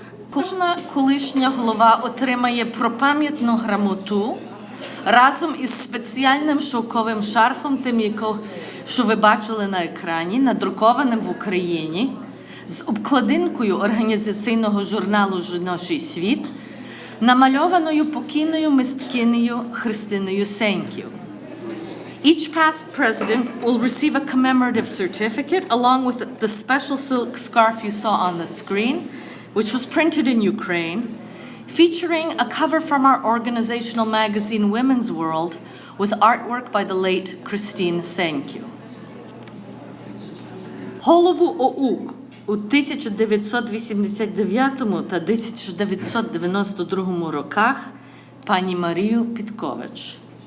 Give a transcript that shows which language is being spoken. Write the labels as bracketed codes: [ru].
[uk] Кожна колишня голова отримає пропам'ятну грамоту разом із спеціальним шовковим шарфом, тим, що ви бачили на екрані, надрукованим в Україні, з обкладинкою організаційного журналу «Жіночий світ», намальованою покійною мисткинею Христиною Сеньків. [en] Each past president will receive a commemorative certificate along with the special silk scarf you saw on the screen, which was printed in Ukraine, featuring a cover from our organizational magazine Women's World with artwork by the late Christine Senkyu. [uk] Голову ОУК у 1989 та 1992 роках пані Марію Підкович.